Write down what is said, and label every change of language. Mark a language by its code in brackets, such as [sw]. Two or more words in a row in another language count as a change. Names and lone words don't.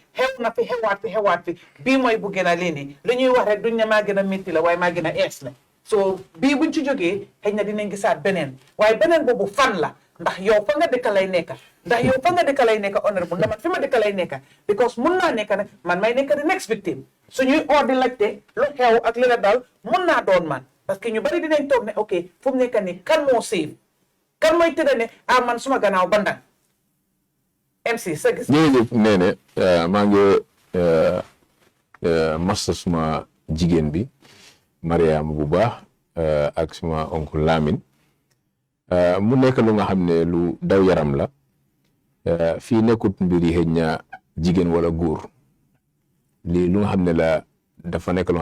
[wo] xew na fi xewaat fi bii mooy bu gën a lii nii lu ñuy wax rek duñ ne maa gën a métti la waaye maa gën a ees la so bii buñ ci jógee xëy na dinañ gisaat beneen waaye beneen boobu fan la ndax yow fa nga dëkk lay nekka honorable ndax man fi ma dëkk lay nekka because mun naa nekka nag man may nekk [en] the next victim [wo] suñuy oo di laajte lu xew ak li la dal mun naa doon man [fr] parce que [wo] ñu bari dinañ toog ne ok fu mu nekk nii kan moo séef kan mooy tëdda ne man suma gannaaw bandang MC sa gis jërëjëf Néné maa ngi massa suma jigéen bi Mariama bu baax ak suma oncle Lamine mu nekk lu nga xam ne lu daw yaram la fii nekkut mbir yi xëy na jigéen wala góor lii lu nga xam ne la dafa nekk lu